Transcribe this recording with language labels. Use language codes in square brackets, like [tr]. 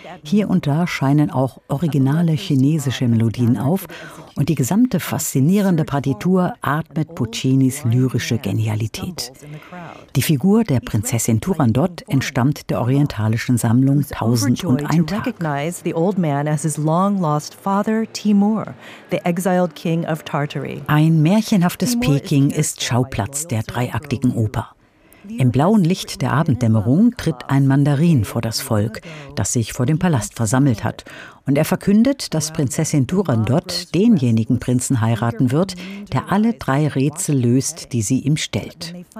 [de] Hier und da scheinen auch originale chinesische Melodien auf und die gesamte faszinierende Partitur atmet Puccinis lyrische Genialität. Die Figur der Prinzessin Turandot entstammt der orientalischen Sammlung Tausend und ein Tag. [en] Recognize the old man as his long-lost father Timur, the exiled king of Tartary. [de] Ein märchenhaftes Peking ist Schauplatz der dreiaktigen Oper. Im blauen Licht der Abenddämmerung tritt ein Mandarin vor das Volk, das sich vor dem Palast versammelt hat. Und er verkündet, dass Prinzessin Turandot denjenigen Prinzen heiraten wird, der alle drei Rätsel löst, die sie ihm stellt.